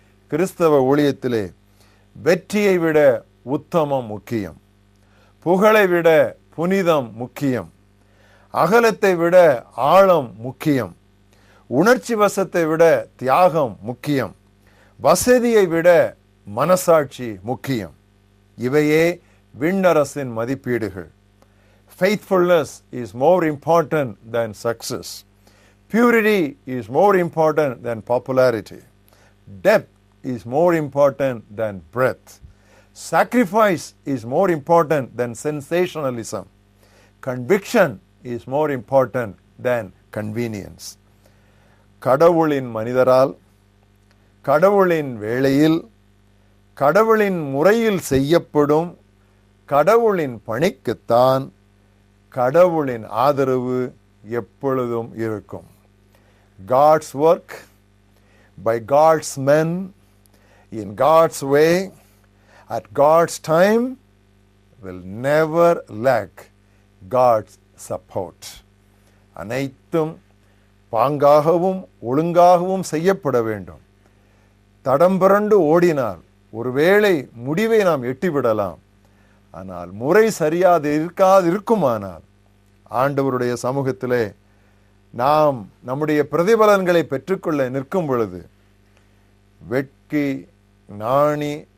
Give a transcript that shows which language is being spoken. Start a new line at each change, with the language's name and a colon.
Tamil: கிறிஸ்தவ ஊழியத்திலே வெற்றியை விட உத்தமம் முக்கியம், புகழை விட புனிதம் முக்கியம், அகலத்தை விட ஆழம் முக்கியம், உணர்ச்சி வசத்தை விட தியாகம் முக்கியம், வசதியை விட மனசாட்சி முக்கியம். இவையே விண்ணரசின் மதிப்பீடுகள்.
English: Faithfulness is more important than success. Purity is more important than popularity. Depth is more important than breadth. Sacrifice is more important than sensationalism. Conviction is more important than convenience.
Tamil: கடவுளின் மனிதரால், கடவுளின் வேளையில், கடவுளின் முறையில் செய்யப்படும் கடவுளின் பணிக்குத்தான் கடவுளின் ஆதரவு எப்பொழுதும் இருக்கும்.
English: God's work by God's men in God's way at God's time will never lack God's support.
Tamil: அனைத்தும் பாங்காகவும் ஒழுங்காகவும் செய்யப்பட வேண்டும். தடம் புரண்டு ஓடினால் ஒருவேளை முடிவை நாம் எட்டிவிடலாம். ஆனால் முறை சரியாது இருக்குமானால் ஆண்டவருடைய சமூகத்திலே நாம் நம்முடைய பிரதிபலன்களை பெற்றுக்கொள்ள நிற்கும் பொழுது வெட்கி நாணி